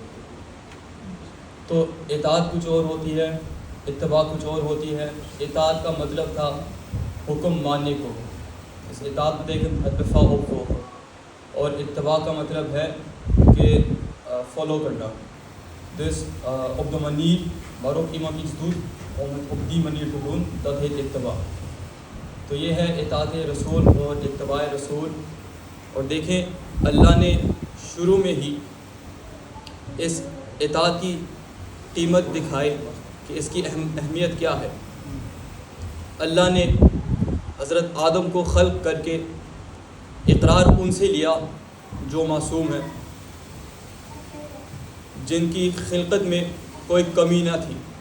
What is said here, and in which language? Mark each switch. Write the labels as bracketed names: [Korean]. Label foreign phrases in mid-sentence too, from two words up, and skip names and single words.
[Urdu] تو اطاعت کچھ اور ہوتی ہے، اتباع کچھ اور ہوتی ہے. اطاعت کا مطلب تھا حکم ماننے کو، اس اطاعت کو دیکھیں اتفاق ہو، اور اتباع کا مطلب ہے کہ فالو کرنا. [Dutch] دس ob de manier waarop iemand iets doet om het op die manier te doen, dat heet اتباع. [Urdu] تو یہ ہے اطاعت رسول اور اتباع رسول. اور دیکھیں اللہ نے شروع میں ہی اس اطاعت کی قیمت دکھائی کہ اس کی اہمیت کیا ہے. اللہ نے حضرت آدم کو خلق کر کے اقرار ان سے لیا جو معصوم ہیں، جن کی خلقت میں کوئی کمی نہ تھی.